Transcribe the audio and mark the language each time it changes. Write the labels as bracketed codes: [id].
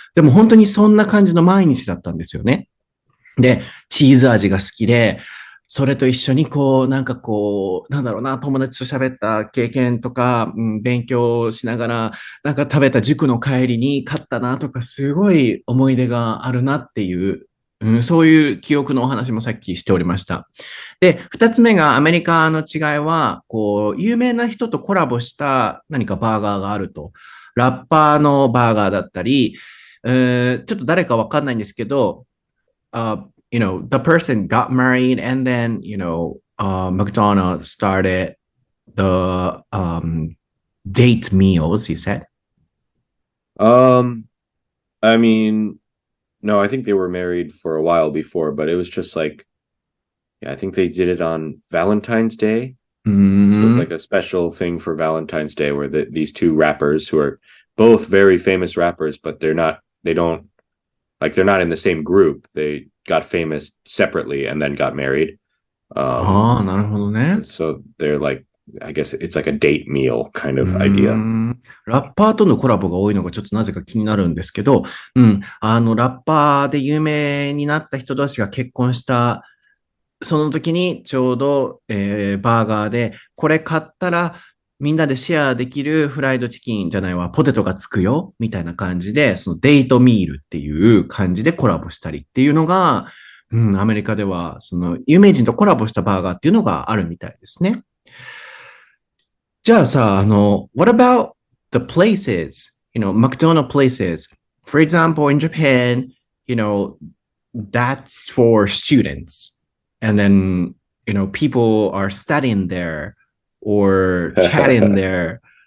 [ja] でも本当にそんな感じの毎日だったんですよね。で、チーズ味が好きで、それと一緒になんだろうな、友達と喋った経験とか、勉強しながら、なんか食べた塾の帰りに買ったなとか、すごい思い出があるなっていう、そういう記憶のお話もさっきしておりました。で、二つ目がアメリカの違いは、有名な人とコラボした何かバーガーがあると。ラッパーのバーガーだったり、ちょっと誰かわかんないんですけど、 [en] the person got married and then, McDonald's started the date meals, you said? I mean, no, I think they were married for a while before, but it was just like, I think they did it on Valentine's Day. So it was like a special thing for Valentine's Day where these two rappers who are both very famous rappers, but they're not in the same group. They got famous separately and then got married. [ja] なるほどね。 [en] So they're like, I guess it's like a date meal kind of idea. [ja] ラッパーとのコラボが多いのがちょっとなぜか気になるんですけど、ラッパーで有名になった人同士が結婚したその時にちょうど、バーガーでこれ買ったらみんなでシェアできるフライドチキンじゃないわ、ポテトがつくよみたいな感じで、そのデートミールっていう感じでコラボしたりっていうのが、アメリカではその有名人とコラボしたバーガーっていうのがあるみたいですね。じゃあさ、 [en] what about the places, McDonald's places? For example, in Japan, that's for students. And then, people are studying there or chatting there.